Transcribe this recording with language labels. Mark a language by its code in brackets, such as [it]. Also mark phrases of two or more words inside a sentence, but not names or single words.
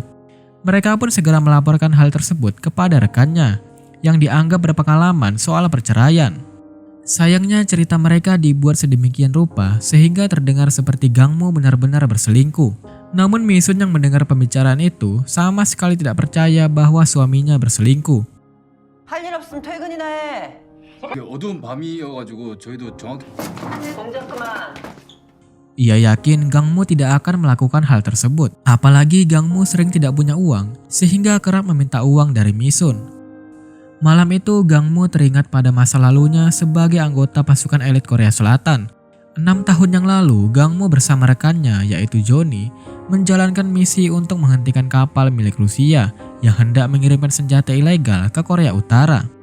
[id] Mereka pun segera melaporkan hal tersebut kepada rekannya, yang dianggap berpengalaman soal perceraian. Sayangnya cerita mereka dibuat sedemikian rupa sehingga terdengar seperti Gang-moo benar-benar berselingkuh. Namun Mi-sun yang mendengar pembicaraan itu sama sekali tidak percaya bahwa suaminya berselingkuh. [ko] 할 일 없으면 퇴근이나 해. 어두운 밤이어가지고 저희도 정확히 동작 그만. [id] Ia yakin Gang-moo tidak akan melakukan hal tersebut. Apalagi Gang-moo sering tidak punya uang sehingga kerap meminta uang dari Mi-sun. Malam itu Gang-moo teringat pada masa lalunya sebagai anggota pasukan elit Korea Selatan. 6 tahun yang lalu, Gang-moo bersama rekannya yaitu Johnny menjalankan misi untuk menghentikan kapal milik Rusia yang hendak mengirimkan senjata ilegal ke Korea Utara.